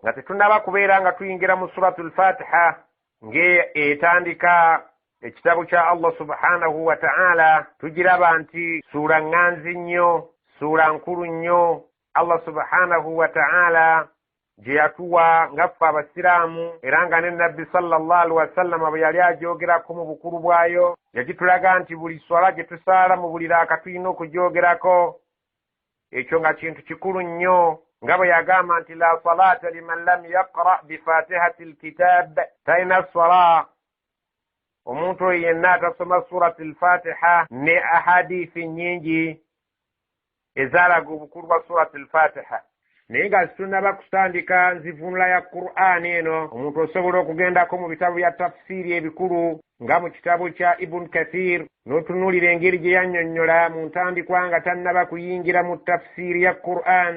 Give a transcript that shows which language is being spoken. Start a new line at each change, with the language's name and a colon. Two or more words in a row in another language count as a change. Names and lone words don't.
Ganda: Nga tetunnaba kubeera nga tuyingira mu suratul fatiha ng'etandika ekitabo kya
Arabic: الله سبحانه وتعالى,
Ganda: tugiraba nti suura ŋŋanzi nnyo, suura nkulu nnyo.
Arabic: الله سبحانه وتعالى
Ganda: gye yatuwa nga ffe abasiraamu, era nga ne nabbi
Arabic: صلى الله عليه وسلم
Ganda: bwe yali agyogerako mu bukulu bwayo, yagitulaga nti buli swala gye tusaala mu buli raaka tulina okugyogerako. Ekyo nga kintu kikulu nnyo, nga bwe yagamba nti
Arabic: لا صلاة لمن لم يقرأ بفاتحة الكتاب,
Ganda: talina swala omuntu oyo yenna atasoma surati lfatiha. Ne ahadithi nnyingi ezaalaga obukulu bwa surati lfatiha, naye nga zitunaba kutandika nzivunula ya Qur'ani eno, omuntu osobola okugendako mu bitabo bya tafsiri ebikulu nga mu kitabo kya Ibn Kathir n'otunuulira engeri gye yannyonnyola mu ntandikwa nga tannaba kuyingira mu tafsiri ya Qur'an.